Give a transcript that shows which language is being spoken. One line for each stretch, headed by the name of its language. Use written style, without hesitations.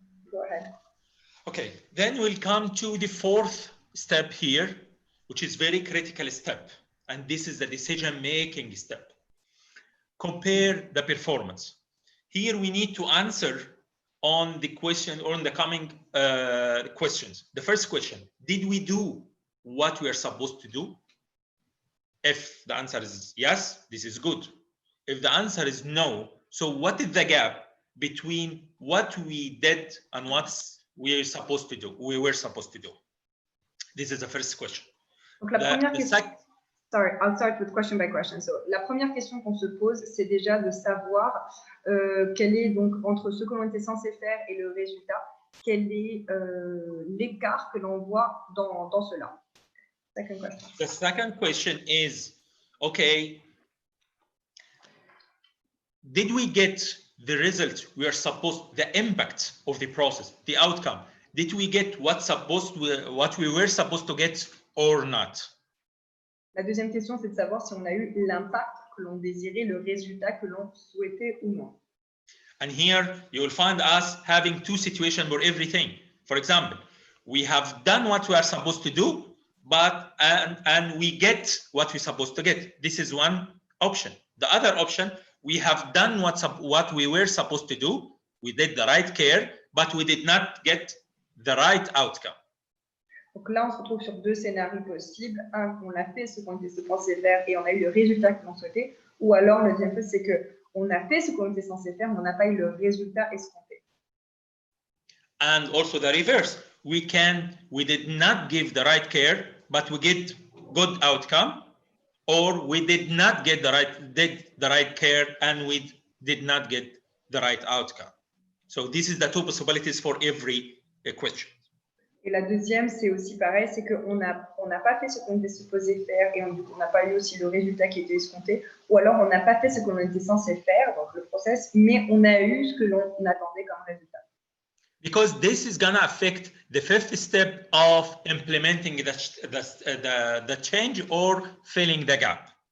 English: Go ahead. Okay, then we'll come to the fourth step here, which is very critical step. And this is the decision-making step. Compare the performance. Here we need to answer on the question or on the coming questions. The first question, did we do what we are supposed to do? If the answer is yes, this is good. If the answer is no, so what is the gap between what we did and what we were supposed to do? This is the first question.
French: Donc la première question.
English: Sorry, I'll start with question by question.
French: So, la première question qu'on se pose, c'est déjà de savoir quel est donc entre ce que l'on était censé faire et le résultat, quel est l'écart que l'on voit dans cela.
English: Second question. The second question is, okay, did we get the result we are supposed, the impact of the process, the outcome? Did we get what we were supposed to get or not?
French: La deuxième question, c'est de savoir si on a eu l'impact que l'on désirait, le résultat que l'on souhaitait ou non.
English: And here you will find us having two situations for everything. For example, we have done what we are supposed to do, but and we get what we're supposed to get. This is one option. The other option, we have done what we were supposed to do. We did the right care, but we did not get the right outcome.
French: Donc là, on se retrouve sur deux scénarios possibles. Un, on a fait ce qu'on était censé faire et on a eu le résultat que l'on souhaitait. Ou alors, le deuxième chose, c'est qu'on a fait ce qu'on était censé faire, mais on n'a pas eu le résultat escompté.
English: And also the reverse. We did not give the right care, but we get good outcome, or we did not get the right care and we did not get the right outcome. So this is the two possibilities for every question.
French: Et la deuxième, c'est aussi pareil, c'est qu'on n'a pas fait ce qu'on était supposé faire et on n'a pas eu aussi le résultat qui était escompté, ou alors on n'a pas fait ce qu'on était censé faire, donc le process, mais on a eu ce que l'on attendait comme résultat.
English: Because this is gonna affect the fifth step of implementing the change or filling the gap.